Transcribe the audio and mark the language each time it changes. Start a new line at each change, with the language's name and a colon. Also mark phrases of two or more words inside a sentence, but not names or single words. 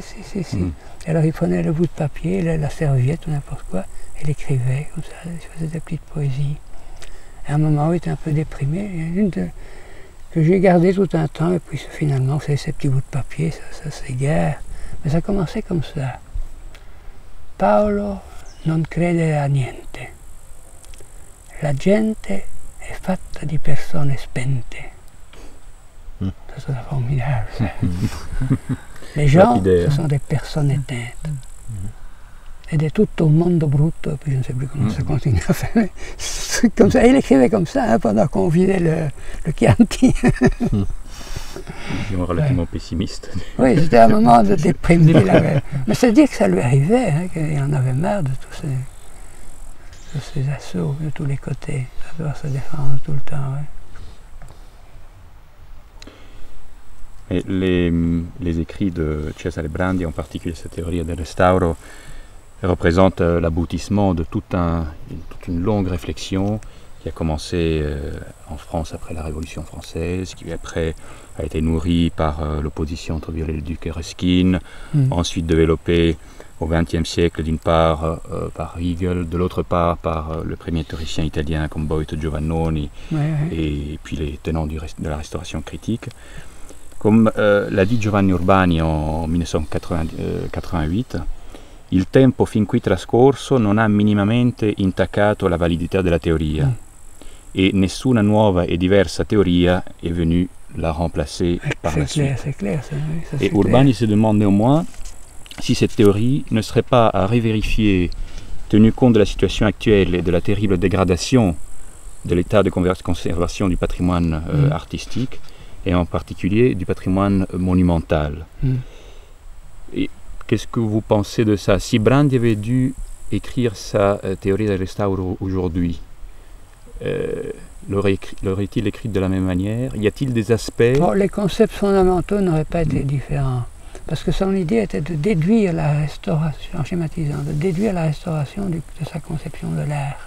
French: Alors il prenait le bout de papier, la serviette ou n'importe quoi, et il écrivait comme ça, il faisait des petites poésies. Et à un moment où il était un peu déprimé, il y a une que j'ai gardée tout un temps, et puis finalement, c'est ces petits bouts de papier, ça s'égare. Mais ça commençait comme ça.
Italian: Paolo non crede a niente. La gente è fatta di persone spente.
French: Ça c'est formidable, ça. Les gens, ce sont des personnes éteintes. Et de
Italian: tutto un mondo brutto,
French: puis je ne sais plus comment ça continue à faire. Comme ça, il écrivait comme ça hein, pendant qu'on vidait le Chianti. Relativement pessimiste. Oui, c'était un moment de déprime. Mais c'est dire que ça lui arrivait, hein, qu'il en avait marre de tous ces assauts de tous les côtés. Ça doit se défendre tout le temps. Ouais. Et les écrits de Cesare Brandi, en particulier sa théorie
Italian: del restauro,
French: représente l'aboutissement de toute une longue réflexion qui a commencé en France après la Révolution française, qui après a été nourrie par l'opposition entre Viollet-le-Duc et Ruskin, ensuite développée au XXe siècle d'une part par Hegel, de l'autre part par le premier théoricien italien comme Boito Giovannoni, et puis les tenants de la restauration critique. Comme l'a dit Giovanni Urbani en 1988,
Italian: il tempo fin qui trascorso non ha minimamente intaccato la validità della teoria e nessuna nuova e diversa teoria
French: est venue la remplacer par la suite. C'est clair, et Urbani se demande néanmoins si cette théorie ne serait pas à revérifier tenu compte de la situation actuelle et de la terrible dégradation de l'état de conservation du patrimoine artistique et en particulier du patrimoine monumental. Et qu'est-ce que vous pensez de ça? Si Brandi avait dû écrire sa théorie
Italian: del restauro
French: aujourd'hui, l'aurait-il écrite de la même manière? Y a-t-il des aspects? Bon, les concepts fondamentaux n'auraient pas été différents, parce que son idée était de déduire la restauration, en schématisant, de déduire la restauration de sa conception de l'art.